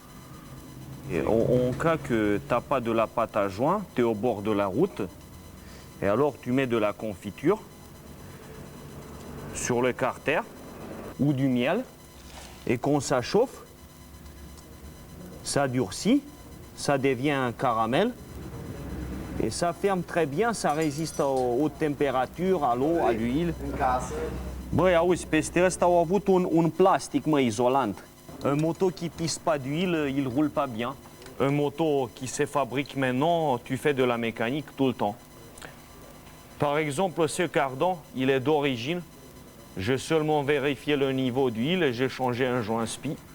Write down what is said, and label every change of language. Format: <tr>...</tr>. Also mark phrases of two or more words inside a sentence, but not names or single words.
<fr>Et en cas que tu n'as pas de la pâte à joint, tu es au bord de la route, Et alors tu mets de la confiture sur le carter ou du miel. Et quand ça chauffe, ça durcit, ça devient un caramel. Et ça ferme très bien, ça résiste aux hautes températures, à l'eau, à l'huile.</fr> <ro>Băi, auzi, peste ăsta au avut un plastic, mă, isolant.</ro> <fr>Un moto qui pisse pas d'huile, il roule pas bien. Un moto qui se fabrique maintenant, tu fais de la mécanique tout le temps. Par exemple, ce cardan, il est d'origine. J'ai seulement vérifié le niveau d'huile et j'ai changé un joint spi.</fr>